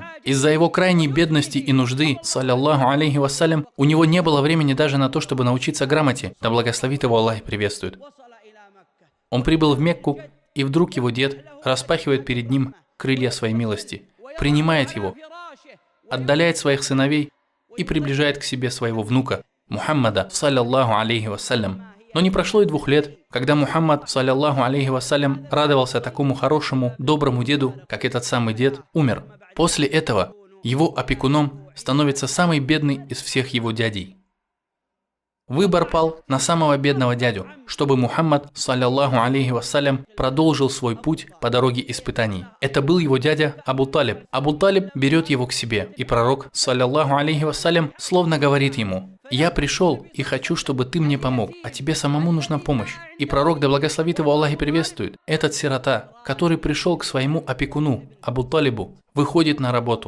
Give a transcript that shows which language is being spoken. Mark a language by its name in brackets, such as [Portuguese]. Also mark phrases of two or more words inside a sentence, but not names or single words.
[Russian] Из-за его крайней бедности и нужды, [Arabic] صلى الله عليه وسلم, [Russian] у него не было времени даже на то, чтобы научиться грамоте. Да благословит его Аллах и приветствует. Он прибыл в Мекку, и вдруг его дед распахивает перед ним крылья своей милости, принимает его, отдаляет своих сыновей и приближает к себе своего внука, Мухаммада, [Arabic] صلى الله عليه وسلم. [Russian] Но не прошло и 2 лет, когда Мухаммад, [Arabic] صلى الله عليه وسلم, [Russian] радовался такому хорошему, доброму деду, как этот самый дед, умер. После этого его опекуном становится самый бедный из всех его дядей. Выбор пал на самого бедного дядю, чтобы Мухаммад, [Arabic] صلى الله عليه وسلم, [Russian] продолжил свой путь по дороге испытаний. Это был его дядя Абу Талиб. Абу Талиб берет его к себе, и пророк, [Arabic] صلى الله عليه وسلم, [Russian] словно говорит ему: «Я пришел и хочу, чтобы ты мне помог, а тебе самому нужна помощь». И пророк, да благословит его Аллах и приветствует, этот сирота, который пришел к своему опекуну, Абу Талибу, выходит на работу.